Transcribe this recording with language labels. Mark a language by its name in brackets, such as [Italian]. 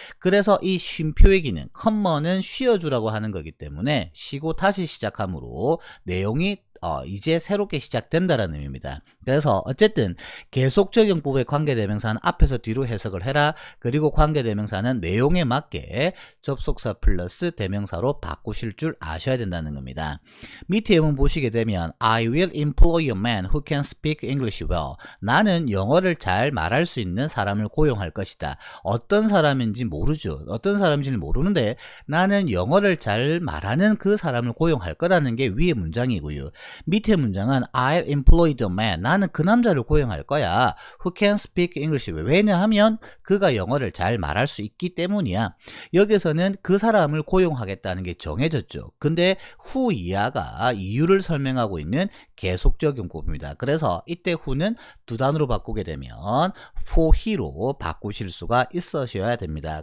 [Korean] 그래서 이 쉼표의 기능, 컴마는 쉬어주라고 하는 거기 때문에 쉬고 다시 시작하므로 내용이 이제 새롭게 시작된다라는 의미입니다. 그래서 어쨌든 계속적용법의 관계대명사는 앞에서 뒤로 해석을 해라. 그리고 관계대명사는 내용에 맞게 접속사 플러스 대명사로 바꾸실 줄 아셔야 된다는 겁니다. 밑에 예문 보시게 되면 [English] I will employ a man who can speak English well. [Korean] 나는 영어를 잘 말할 수 있는 사람을 고용할 것이다. 어떤 사람인지 모르죠. 어떤 사람인지는 모르는데 나는 영어를 잘 말하는 그 사람을 고용할 거라는 게 위의 문장이고요. 밑에 문장은 [English] I'll employ the man. [Korean] 나는 그 남자를 고용할 거야. [English] Who can speak English. [Korean] 왜냐하면 그가 영어를 잘 말할 수 있기 때문이야. 여기서는 그 사람을 고용하겠다는 게 정해졌죠. 근데 who 이하가 이유를 설명하고 있는 계속적용법입니다. 그래서 이때 who는 두 단어로 바꾸게 되면 for he로 바꾸실 수가 있으셔야 됩니다.